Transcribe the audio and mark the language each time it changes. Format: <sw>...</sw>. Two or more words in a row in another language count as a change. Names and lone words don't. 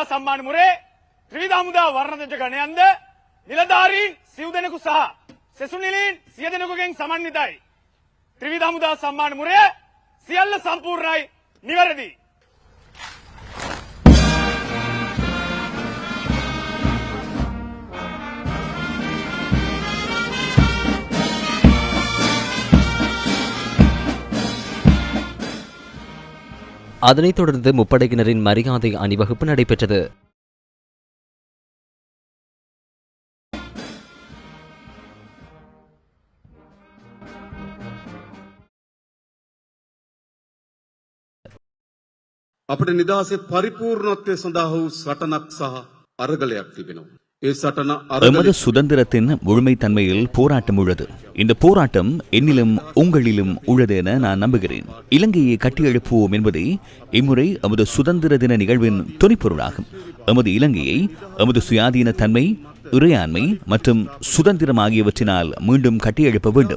<si>සම්මාන මුරේ ත්‍රිවිධ හමුදා වර්ණදජ ගණයන්ද නිලධාරීන් සිව් දෙනෙකු සහ සෙසුනිලීන් 100 දෙනෙකුගෙන් සමන්විතයි. ත්‍රිවිධ හමුදා සම්මාන මුරේ සියල්ල සම්පූර්ණයි, නිවැරදි.</si> <ta>அதனைத் தொடர்ந்து முப்படையினரின் மரியாதை அணிவகுப்பு நடைபெற்றது.</ta> <si>අපට නිදහසේ පරිපූර්ණත්වය සඳහා වූ සටනක් සහ අරගලයක් තිබෙනවා.</si> <ta>எமது சுதந்திரத்தின் முழுமைத்தன்மையில் போராட்டம் உள்ளது. இந்த போராட்டம் என்னிலும் உங்களிலும் உள்ளது என நான் நம்புகிறேன். இலங்கையை கட்டியெழுப்புவோம் என்பதே இம்முறை எமது சுதந்திர தின நிகழ்வின் துணைப்பொருளாகும். எமது இலங்கையை எமது சுயாதீன தன்மை, இறையாண்மை மற்றும் சுதந்திரம் ஆகியவற்றினால் மீண்டும் கட்டியெழுப்ப வேண்டும்.</ta>